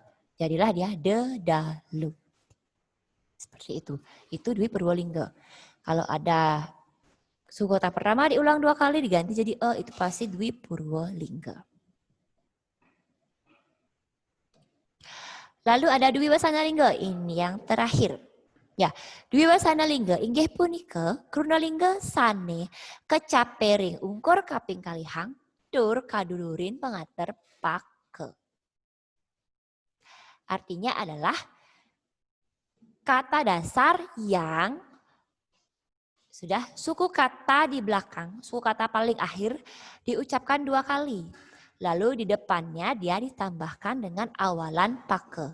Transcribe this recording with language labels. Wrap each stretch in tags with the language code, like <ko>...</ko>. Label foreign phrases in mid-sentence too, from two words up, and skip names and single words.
<id>Jadilah dia de, da, lu. Seperti itu. Itu Dwi Purwolingga. Kalau ada suku kata pertama diulang 2 kali diganti jadi e, itu pasti Dwi Purwolingga. Lalu ada Dwi Wasana Lingga, ini yang terakhir. Ya,</id> <ban>Dwi Wasana Lingga inggih punika Kruna Lingga sane kecapering ungkur kaping kalihang tur kadulurin pengater pake.</ban> <id>Artinya adalah kata dasar yang sudah suku kata di belakang, suku kata paling akhir diucapkan 2 kali. Lalu di depannya dia ditambahkan dengan awalan pake.</id>